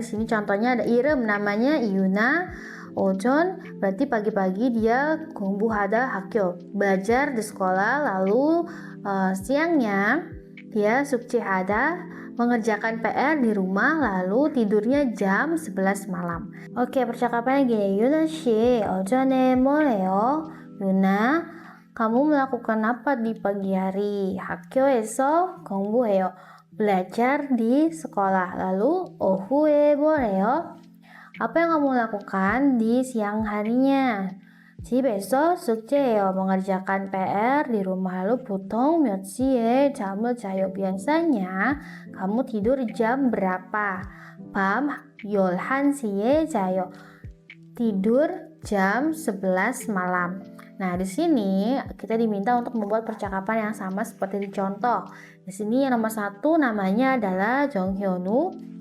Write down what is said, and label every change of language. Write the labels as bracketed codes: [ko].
[id] Di sini contohnya ada Irem, namanya Yuna. Ojon berarti pagi-pagi dia [ko] 공부하다 학교, [id] belajar di sekolah. Lalu siangnya dia [ko] 숙제하다, [id] mengerjakan PR di rumah. Lalu tidurnya jam 11 malam. Oke, percakapannya gini. [ko] Yuna 씨, 오전에 뭘 해요? [id] Yuna, kamu melakukan apa di pagi hari? [ko] 학교에서 공부해요. [id] Belajar di sekolah. Lalu [ko] 오후에 뭐래요? [id] Apa yang kamu lakukan di siang harinya? [ko] 집에서 숙제해요. [id] Mengerjakan PR di rumah. Lalu [ko] 보통 몇 시에 잠을 자요? [id] Biasanya kamu tidur jam berapa? [ko] 밤 11시에 자요. [id] Tidur jam 11 malam. Nah, di sini kita diminta untuk membuat percakapan yang sama seperti di contoh. Di sini yang nomor 1 namanya adalah Jong Hyunwoo.